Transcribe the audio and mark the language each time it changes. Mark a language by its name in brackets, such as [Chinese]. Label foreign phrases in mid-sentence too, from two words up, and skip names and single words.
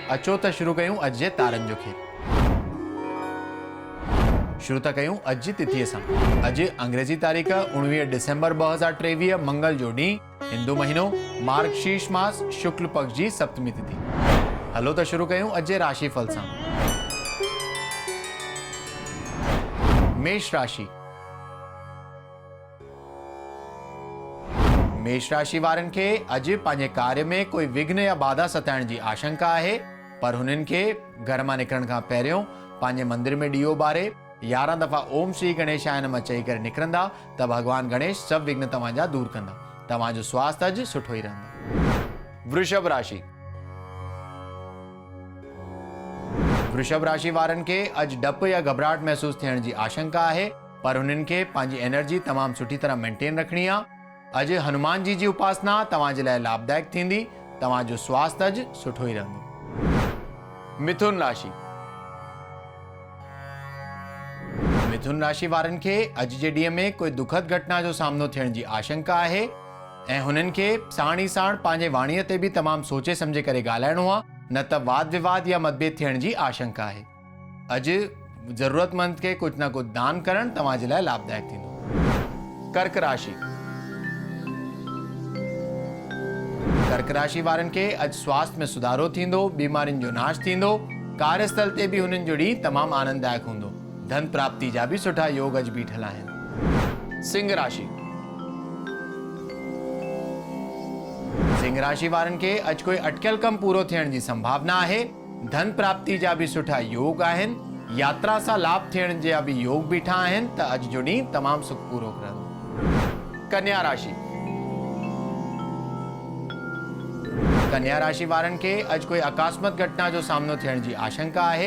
[Sindhi] अचो त शुरू कयूं अॼु जे तारनि जो खेल। शुरू था कयूं अॼु जी तिथीअ सां। अॼु अंग्रेजी तारीख़ 19 डिसेंबर 2023 मंगल जो ॾींहुं, हिंदू महीनो मार्गशीर्ष मास शुक्ल पक्ष जी सप्तमी तिथि। हलो त शुरू कयूं अॼु जे राशिफल सां। मेष राशि। मेष राशि वारनि खे अॼु पंहिंजे कार्य में कोई विघ्न या बाधा सताइण जी आशंका आहे, पर हुननि खे घर मां निकिरण खां पहिरियों पंहिंजे मंदिर में ॾीओ ॿारे 11 दफ़ा [Sanskrit] ओम श्री गणेशाय नमः [Sindhi] चई करे निकिरंदा त भगवान गणेश सभु विघ्न तव्हांजा दूर कंदा। तव्हांजो स्वास्थ्य अॼु सुठो ई रहंदो। वृषभ राशि। वृषभ राशि वारनि खे अॼु डप या घबराहट महसूस थियण जी आशंका आहे, पर हुननि खे पंहिंजी एनर्जी तमामु सुठी तरह मेंटेन रखणी आहे। अॼु हनुमान जी उपासना तव्हांजे लाइ लाभदायक थींदी। तव्हांजो स्वास्थ्य अॼु सुठो ई रहंदो। मिथुन राशि। मिथुन राशि वारनि खे अॼु जे ॾींहं में कोई दुखद घटना जो सामनो थियण जी आशंका आहे ऐं हुननि खे साण ई साण पंहिंजे वाणीअ ते बि तमामु सोचे सम्झे करे ॻाल्हाइणो आहे, न त वाद विवाद या मतभेद थियण जी आशंका आहे। अॼु ज़रूरतमंद खे कुझु न कुझु दान करणु तव्हांजे लाइ लाभदायक थींदो। कर्क राशि। कर्क राशि वारनि खे अॼु स्वास्थ्य में सुधारो थींदो, बीमारियुनि जो नाश थींदो। कार्यस्थल ते बि हुननि जो ॾींहुं तमामु आनंददायक हूंदो। धन प्राप्ति जा भी सुठा योग अॼु बीठल आहिनि। सिंह राशि। सिंह राशि वारनि खे अॼु कोई अटकियल कम पूरो थियण जी संभावना आहे। धन प्राप्ति जा भी सुठा योग आहिनि। यात्रा सां लाभ थियण जा भी योग बीठा आहिनि त अॼु जो ॾींहुं तमामु सुखपूर्वक रहंदो। कन्या राशि। कन्या राशि वारनि खे अॼु कोई अकस्मात घटना जो सामनो थियण जी आशंका आहे।